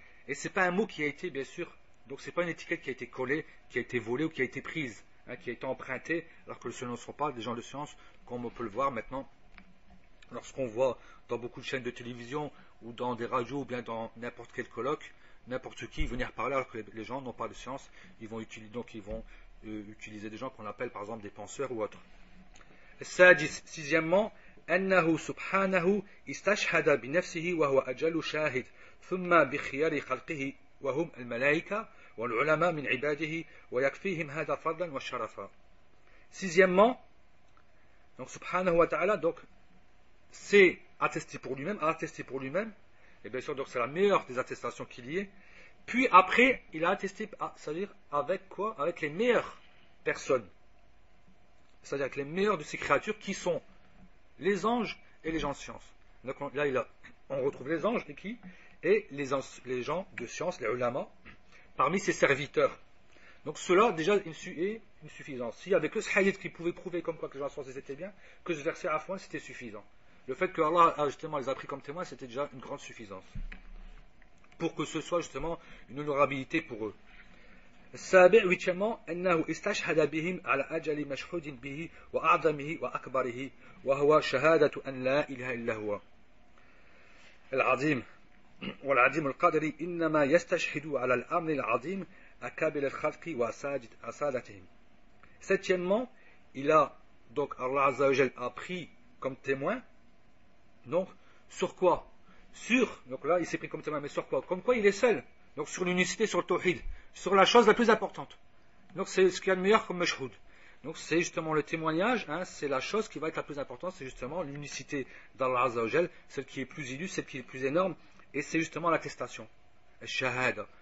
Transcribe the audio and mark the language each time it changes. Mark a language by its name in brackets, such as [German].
[French] Et c'est pas un mot qui a été bien sûr, donc c'est pas une étiquette qui a été collée, qui a été volée ou qui a été prise, qui a été empruntée, alors que ce ne sont pas des gens de science, comme on peut le voir maintenant, lorsqu'on voit dans beaucoup de chaînes de télévision, ou dans des radios, ou bien dans n'importe quel colloque, n'importe qui venir parler, alors que les gens n'ont pas de science, ils vont utiliser des gens qu'on appelle par exemple des penseurs ou autres. Sixièmement, [Arabic] أنه سبحانه استشهد بنفسه وهو أجل شاهد ثم بخيار خلقه وهم الملائكة والعلماء من عباده ويكفيهم هذا فضلا وشرفا. [French] Sixièmement, donc subhanahu wa ta'ala, donc c'est attesté pour lui-même, et bien sûr donc c'est la meilleure des attestations qu'il y ait. Puis après il a attesté, c'est-à-dire avec quoi? Avec les meilleures personnes, c'est-à-dire avec les meilleures de ces créatures qui sont les anges et les gens de science. Donc là on retrouve les anges et qui? Et les gens de science, les ulama, parmi ses serviteurs. Donc cela déjà est une suffisance. S'il n'y avait que ce hadith qui pouvait prouver comme quoi que les gens de science étaient bien, que ce verset à fond c'était suffisant. Le fait que Allah justement les a pris comme témoins, c'était déjà une grande suffisance. Pour que ce soit justement une honorabilité pour eux. [Arabic] السابع [French] huitièmement [Arabic] أنه استشهد بهم على أجل مشهود به وأعظمه وأكبره وهو شهادة أن لا إله إلا هو العظيم والعظيم القدر إنما يستشهد على الأمر العظيم أكابر الخلق وأسادتهم. [French] Septièmement, donc Allah Azza wa Jal a pris comme témoin, donc sur quoi? Donc là il s'est pris comme témoin, mais sur quoi? Comme quoi il est seul, donc sur l'unicité, sur le tawhid, sur la chose la plus importante. Donc c'est ce qu'il y a de meilleur comme mashhoud. Donc c'est justement le témoignage, c'est la chose qui va être la plus importante, c'est justement l'unicité d'Allah Azza wa Jal, celle qui est plus illustre, celle qui est plus énorme, et c'est justement l'attestation, le shahada.